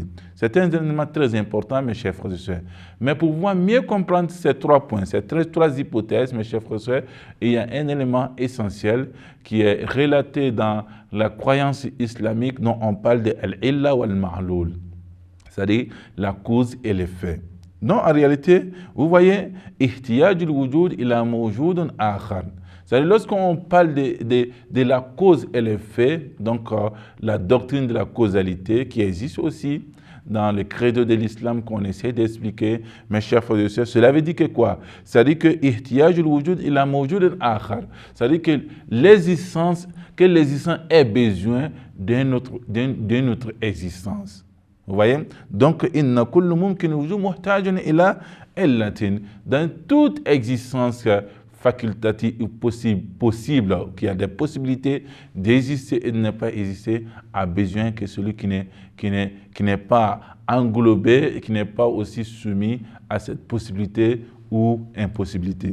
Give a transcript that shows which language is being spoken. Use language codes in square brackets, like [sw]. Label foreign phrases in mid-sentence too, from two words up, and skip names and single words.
[fr] C'est un élément très important, mes chers frères et sœurs. Mais pour pouvoir mieux comprendre ces trois points, ces trois hypothèses, mes chers frères et sœurs, il y a un élément essentiel qui est relaté dans la croyance islamique dont on parle de al-illa ou al-ma'loul, c'est-à-dire la cause et l'effet. Donc, en réalité, vous voyez, [ar] احتياج الوجود إلى موجود آخر. [fr] C'est-à-dire, lorsqu'on parle de la cause et l'effet, donc la doctrine de la causalité qui existe aussi dans le credo de l'islam qu'on essaie d'expliquer, mes chers frères et sœurs, cela veut dire que quoi? C'est-à-dire que [ar] احتياج الوجود إلى موجود آخر. [fr] C'est-à-dire que l'existence ait besoin d'une autre existence. Vous voyez? Donc, [ar] إن كل ممكن وجود محتاج إلى علة. [fr] Dans toute existence facultative ou possible, qui a des possibilités d'exister et de ne pas exister, a besoin que celui qui n'est pas englobé, qui n'est pas aussi soumis à cette possibilité ou impossibilité.